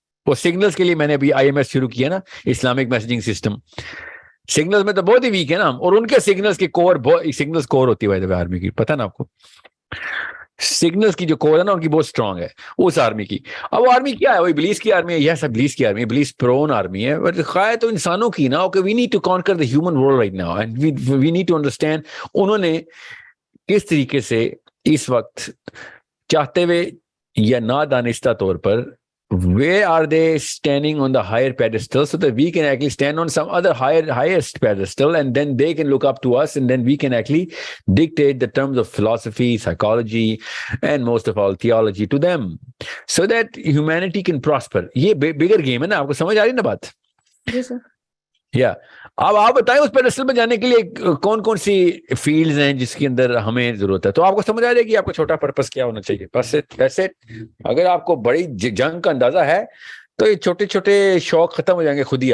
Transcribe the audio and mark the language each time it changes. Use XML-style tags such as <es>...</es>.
<ur>وہ سگنلز کے لیے میں نے ابھی آئی ایم ایس شروع کیا نا, اسلامک میسجنگ سسٹم. سگنلز میں تو بہت ہی ویک ہے نا, اور ان کے سگنلز کی کور, سگنلز کور ہوتی ہے آرمی کی, پتہ نا آپ کو. سگنلز کی جو کور ہے نا ان کی بہت اسٹرانگ ہے اس آرمی کی. اب وہ آرمی کیا ہے؟ وہ ابلیس کی آرمی ہے. یہ سب ابلیس کی آرمی ہے, ابلیس پرون آرمی ہے. بٹ خواہ تو انسانوں کی نا,</ur> <en>okay we need to conquer the human world right now, and we need to understand</en> <ur>انہوں نے کس طریقے سے اس وقت چاہتے ہوئے یا نادانستہ طور پر,</ur> <en>where are they standing on the higher pedestal so that we can actually stand on some other highest pedestal, and then they can look up to us, and then we can actually dictate the terms of philosophy, psychology, and most of all theology to them so that humanity can prosper.</en> <ur>یہ bigger game ہے نا, آپ کو سمجھ آ رہی ہے نا بات؟ جی سر. یا اب آپ بتائیں اس پیڈسٹل پہ جانے کے لیے کون کون سی فیلڈز ہیں جس کے اندر ہمیں ضرورت ہے, تو آپ کو سمجھ آ جائے گی آپ کا چھوٹا پرپس کیا ہونا چاہیے. بس ایسے اگر آپ کو بڑی جنگ کا اندازہ ہے تو یہ چھوٹے چھوٹے شوق ختم ہو جائیں گے خود ہی.</ur>